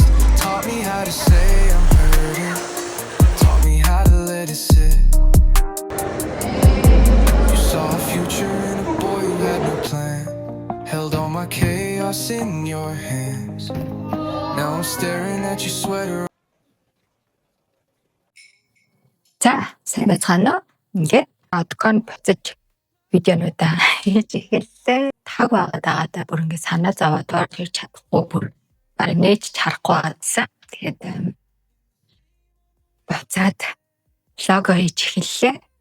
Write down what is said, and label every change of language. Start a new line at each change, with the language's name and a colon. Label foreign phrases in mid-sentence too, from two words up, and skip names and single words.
English: Taught me how to say I'm hurting. Taught me how to let it sit. You saw a future in a boy who had no plan. Held all my chaos in your hands. Now I'm staring at your sweater.
Mongolian: За, сайн байцгаана уу? Ингээд одкон буцаж видеонуудаа хийж эхэллээ. Таг байгаад бүр ингээд санаа зовоод орж ирж чадахгүй бүр баг нээж харахгүй байгаадсан. Тэгээд буцаад лого хийж эхэллээ.